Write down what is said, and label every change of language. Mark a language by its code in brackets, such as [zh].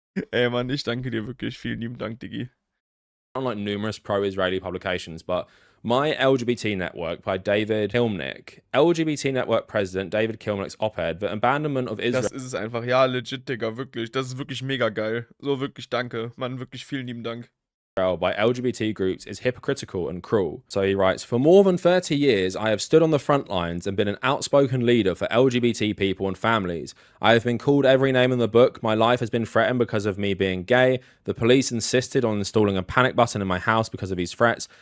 [de] Ey, Mann, ich danke dir wirklich. Vielen lieben Dank, Diggi. [en] Unlike numerous pro-Israeli publications, but My LGBT Network by David Kilmnick. LGBT Network President David Kilmnick's op-ed, The Abandonment of Israel. [de] Das ist es einfach. Ja, legit, Digga, wirklich. Das ist wirklich mega geil. So, wirklich danke. Mann, wirklich vielen lieben Dank. [en] By LGBT groups is hypocritical and cruel. So he writes, for more than 30 years, I have stood on the front lines and been an outspoken leader for LGBT people and families. I have been called every name in the book. My life has been threatened because of me being gay. The police insisted on installing a panic button in my house because of these threats.